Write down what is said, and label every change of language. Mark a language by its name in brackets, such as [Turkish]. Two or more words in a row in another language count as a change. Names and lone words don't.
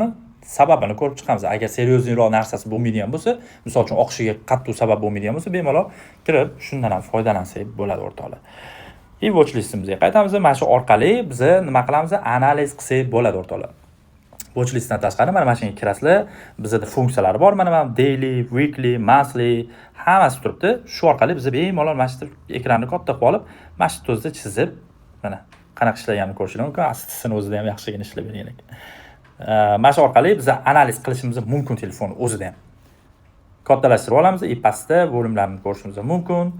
[Uzbek] Sababini ko'rib chiqamiz. Agar seriozliroq narsasi bo'lmaydigan bo'lsa, misol uchun oqishiga qattiq sabab bo'lmaydigan bo'lsa, bemalol kirib shundan ham foydalansak bo'ladi o'rtoqlar. [English] Watch listimizga [Uzbek] qaytamiz. Mana shu orqali biz nima qilamiz? Analiz qilsak bo'ladi o'rtoqlar. [English] Watch listdan [Uzbek] tashqari mana shunga kirasizlar. Bizda funksiyalari bor. Mana [English] daily, weekly, monthly [Uzbek] hammasi turibdi. Shu orqali biz bemalol mana shu ekranni katta qilib olib, mana shu tozda chizib, mana qanaqa ishlaganini ko'rishingiz mumkin. Aslisini o'zida ham yaxshigina ishlab bergan ekan. Mana shu orqali biz analiz qilishimiz mumkin telefon o'zida ham. Kattalashtirib olamiz, pastda bo'limlarni ko'rishimiz mumkin.